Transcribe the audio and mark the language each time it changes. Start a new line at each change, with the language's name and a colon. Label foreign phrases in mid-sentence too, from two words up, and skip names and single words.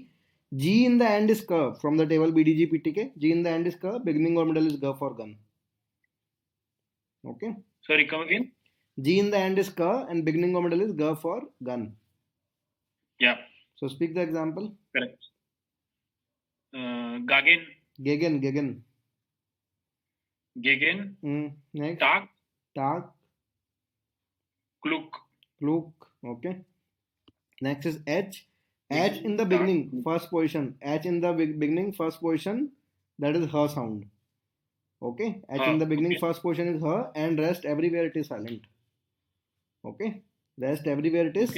English: G in the end is ka from the table BDG PTK. G in the end is ka. Beginning or middle is ga for gun. Okay. Sorry, come again. G in the end is ka and beginning or middle is ga for gun. Yeah. So speak the example. Correct. Gagin. Gegen. Gegen. Next. Tak. Tak. Kluk. Kluk. Okay. Next is H. H in the beginning, first position. H in the beginning, first position. That is her sound. Okay. H in the beginning, Okay. first position is her, and rest everywhere it is silent. Okay. Rest everywhere it is